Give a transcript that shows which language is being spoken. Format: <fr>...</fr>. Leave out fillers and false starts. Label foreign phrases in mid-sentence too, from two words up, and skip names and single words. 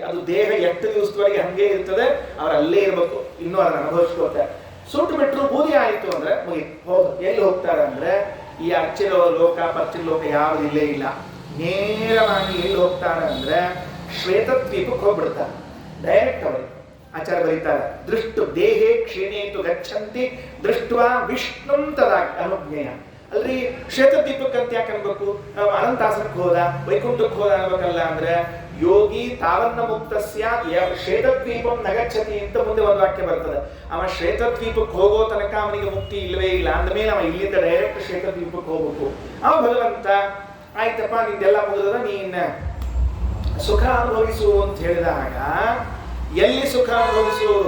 <kn>ಅದು ದೇಹ ಎಷ್ಟು ದಿವಸದವರೆಗೆ ಹಂಗೆ ಇರ್ತದೆ, ಅವ್ರು ಅಲ್ಲೇ ಇರ್ಬೇಕು, ಇನ್ನೂ ಅದನ್ನ ಅನುಭವಿಸ್ಕೋತಾರೆ. ಸುಟ್ಟು ಬಿಟ್ಟರು ಬೂದಿ ಆಯಿತು ಅಂದ್ರೆ ಹೌದು. ಎಲ್ಲಿ ಹೋಗ್ತಾರೆ ಅಂದ್ರೆ ಈ ಅಚ್ಚಿರೋ ಲೋಕ ಪಚ್ಚಿನ ಲೋಕ ಯಾವ್ದು ಇಲ್ಲೇ ಇಲ್ಲ. ನೇರವಾಗಿ ಎಲ್ಲಿ ಹೋಗ್ತಾರೆ ಅಂದ್ರೆ ಶ್ವೇತದ್ವೀಪಕ್ಕೆ ಹೋಗ್ಬಿಡ್ತಾರೆ ಡೈರೆಕ್ಟ್. ಅವರಿಗೆ ಆಚಾರ್ಯ ಬರೀತಾರೆ,</kn> <sa>ದೃಷ್ಟು ದೇಹೇ ಕ್ಷೀಣೇತು ಗಚ್ಚಂತಿ ದೃಷ್ಟ್ವಾ ವಿಷ್ಣುಂ ತದಾ ಅನುಜ್ಞೇಯ.</sa> <kn>ಅಲ್ರಿ ಶ್ವೇತದ್ವೀಪಕ್ಕೆ ಅಂತ ಯಾಕೆ ಅನ್ಬೇಕು? ಅನಂತಾಸನಕ್ಕೆ ಹೋದ, ವೈಕುಂಠಕ್ಕೆ ಹೋದ ಅನ್ಬೇಕಲ್ಲ. ಅಂದ್ರೆ</kn> <sa>ಯೋಗಿ ತಾವನ್ನ ಮುಕ್ತಸ್ಯ ಶ್ವೇತದ್ವೀಪಂ ನಗಚ್ಚತಿ</sa> <kn>ಅಂತ ಮುಂದೆ ಒಂದು ವಾಕ್ಯ ಬರ್ತದೆ. ಅವ ಶ್ವೇತದ್ವೀಪಕ್ಕೆ ಹೋಗೋ ತನಕ ಅವನಿಗೆ ಮುಕ್ತಿ ಇಲ್ಲವೇ ಇಲ್ಲ. ಅಂದಮೇಲೆ ಅವ ಇಲ್ಲಿಂದ ಡೈರೆಕ್ಟ್ ಶ್ವೇತದ್ವೀಪಕ್ಕೆ ಹೋಗ್ಬೇಕು. ಅವ ಭಗವಂತ ಆಯ್ತಪ್ಪ ನಿಂದೆಲ್ಲ ಮುಗಿದ, ನೀನ್ ಸುಖ ಅನುಭವಿಸು ಅಂತ ಹೇಳಿದಾಗ ಎಲ್ಲಿ ಸುಖ ಅನುಭವಿಸುವರು?</kn>